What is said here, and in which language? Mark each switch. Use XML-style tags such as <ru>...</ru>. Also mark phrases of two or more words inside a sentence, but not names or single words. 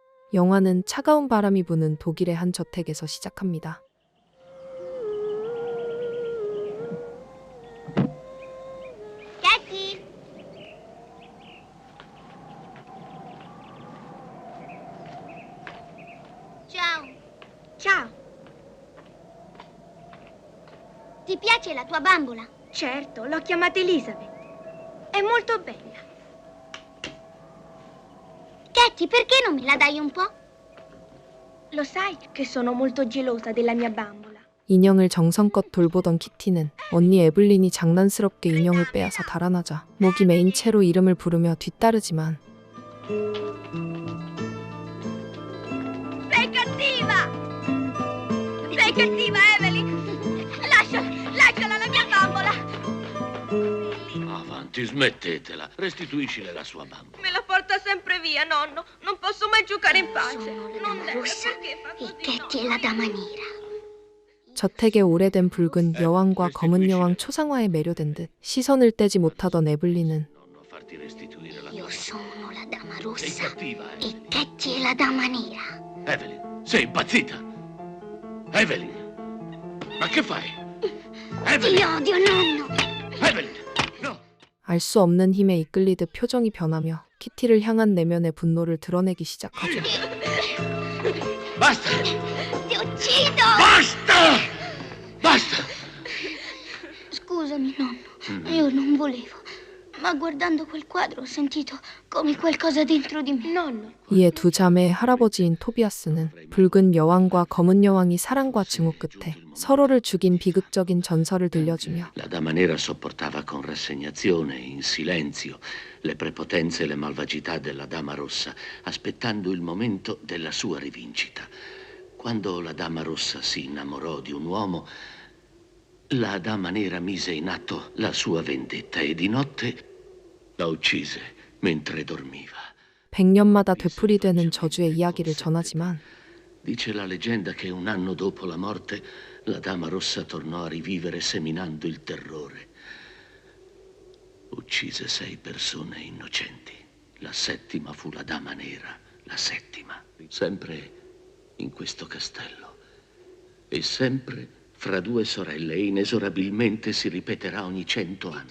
<ko>영화는 차가운 바람이 부는 독일의 한 저택에서 시작합니다.</ko> <it>Katy! Ciao! Ciao, Ti piace la tua bambola? certo, l'ho chiamata Elizabeth. È molto bella. Katy, perché non me la dai un po'? Lo sai che sono molto gelosa della mia bambola.</it> <ko>인형을 정성껏 돌보던 키티는 언니 에블린이 장난스럽게 인형을 빼앗아 달아나자 목이 메인 채로 이름을 부르며 뒤따르지만</ko> <it>Sei cattiva! Sei cattiva, Evelyn! Lasciala la mia bambola! Avanti, smettetela. Restituiscile la sua bambola. Me la porta sempre via, nonno. Non posso mai giocare in pace. Sono la Non dama deve, rossa perché fa e così, Katy è nonno? la dama nera.</it> <ko>저택의 오래된 붉은 여왕과 검은 여왕 초상화에 매료된 듯 시선을 떼지 못하던 에블린은</ko> <it>Nonno, farti restituire la Io tua sono la dama Sei rossa cattiva, e Evelyn. Katy è la dama nera. Evelyn, sei impazzita? Evelyn, ma che fai? Ti Evelyn, odio, nonno! Evelyn, no!</it> <ko>알 수 없는 힘에 이끌리듯 표정이 변하며 키티를 향한 내면의 분노를 드러내기 시작하죠.</ko> <it>Basta! Ti uccido! Basta! Basta! Scusami, nonno, io non volevo. Ma guardando quel quadro ho sentito come qualcosa dentro di me. Nonno,</it> <ko>이에 두 자매의 할아버지인 토비아스는 붉은 여왕과 검은 여왕이 사랑과 증오 끝에 서로를 죽인 비극적인 전설을 들려주며</ko> <it>La dama nera sopportava con rassegnazione, in silenzio, le prepotenze e le malvagità della dama rossa, aspettando il momento della sua rivincita. Quando la dama rossa si innamorò di un uomo, la dama nera mise in atto la sua vendetta e di notte la uccise mentre dormiva.</it> <ko>100년마다 되풀이되는 저주의 이야기를 전하지만</ko> <it>Dice la leggenda che un anno dopo la morte la dama rossa tornò a rivivere seminando il terrore. Uccise 6 persone innocenti. La 7ª fu la dama nera, la 7ª. Sempre in questo castello. E sempre fra 2 sorelle e inesorabilmente si ripeterà ogni 100 anni.</it>